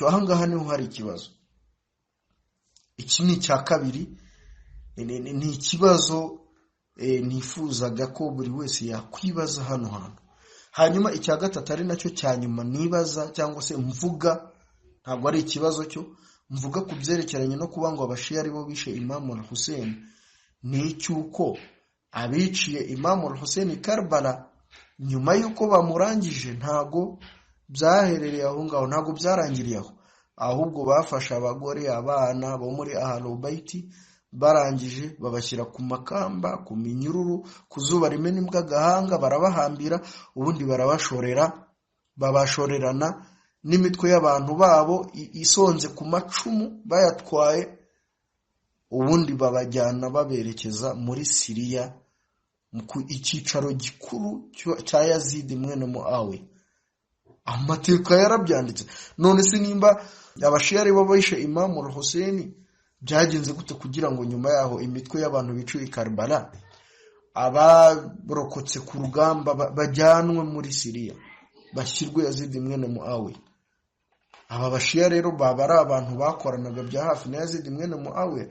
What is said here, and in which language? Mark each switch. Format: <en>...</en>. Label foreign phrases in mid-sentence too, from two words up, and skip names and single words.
<rw>Ahangaha niho hari ikibazo. Iki ni cya kabiri, ni ikibazo nifuzaga ko buri wese yakwibaza hano hantu. Hanyuma icya gatatu ari nacyo cya nyuma nibaza cyangwa se mvuga, ntabwo ari ikibazo cyo mvuga ku byerekeranye no kuba ngo abashia ari bo bishe Imam al-Hussein, ni icyuko abiciye Imam al-Hussein Karbala nyuma yuko bamurangije ntago byaherereye aho ngaho, ntago byarangiriye aho, ahubwo bafasha abagore, abana bo muri Ahlul Baiti, barangije babashyira ku makamba, ku minyururu, ku zuba rimena imbwa gahanga, barabahambira, ubundi babashorerana n'imitwe y'abantu babo isonze ku macumu bayatwaye, ubundi babajyana baberekeza muri Siriya ku icyicaro gikuru cya Yazid mwene Muawiya. Amateka yarabyanditse. None se nimba abashia ari bo bishe Imam al-Hussein, byagenze gute kugira ngo nyuma yaho imitwe y'abantu biciwe i Karbala, abarokotse ku rugamba bajyanwe muri Siriya bashyirwe Yazid mwene Muawiya? Aba bashia rero baba ari abantu bakoranaga bya hafi na Yazid mwene Muawiya.</rw>